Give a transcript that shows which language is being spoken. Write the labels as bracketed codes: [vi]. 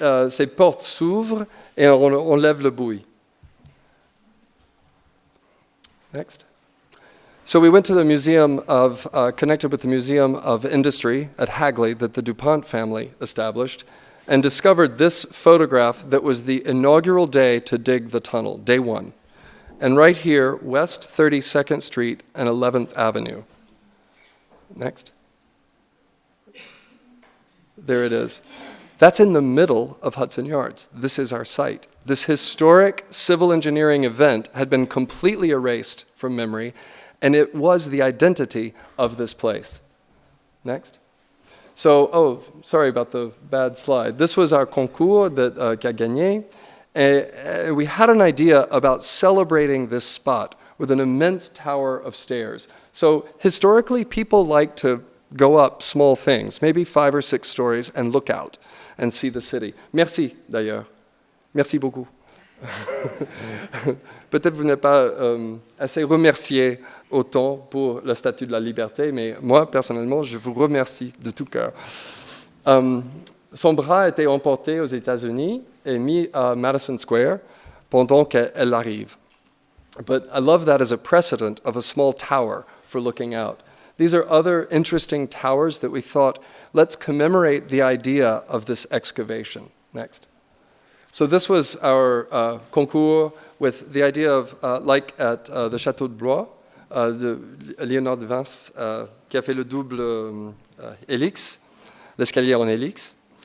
[fr] Ces portes s'ouvrent et on lève le buoy. [en] Next. So we went to the museum of, connected with the Museum of Industry at Hagley that the DuPont family established, and discovered this photograph that was the inaugural day to dig the tunnel, day one. And right here, West 32nd Street and 11th Avenue. Next. There it is. That's in the middle of Hudson Yards. This is our site. This historic civil engineering event had been completely erased from memory, and it was the identity of this place. Next. So, oh, sorry about the bad slide. This was our concours that [fr] qu'a gagné. [en] And we had an idea about celebrating this spot with an immense tower of stairs. So historically, people like to go up small things, maybe 5 or 6 stories, and look out and see the city. [fr] Merci, d'ailleurs. Merci beaucoup. Peut-être vous n'êtes pas assez remercié autant pour la Statue de la Liberté, mais moi, personnellement, je vous remercie de tout cœur. Son bras a été emporté aux États-Unis et mis à Madison Square pendant qu'elle arrive. [en] But I love that as a precedent of a small tower for looking out. These are other interesting towers that we thought, let's commemorate the idea of this excavation. Next. So this was our concours with the idea of, like at the Château de Blois, de Léonard de Vinci, [fr] qui a fait le double hélix, l'escalier en hélix.